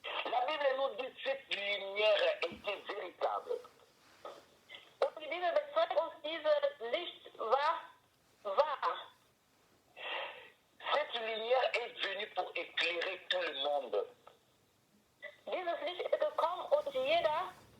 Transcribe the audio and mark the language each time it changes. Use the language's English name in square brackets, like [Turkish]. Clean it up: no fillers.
[French] La Bible nous dit que cette lumière était véritable. [German] Und die Bibel bezeugt uns, dieses Licht war wahr. [French] Cette lumière est venue pour éclairer tout le monde. [German] Dieses Licht ist gekommen und jeder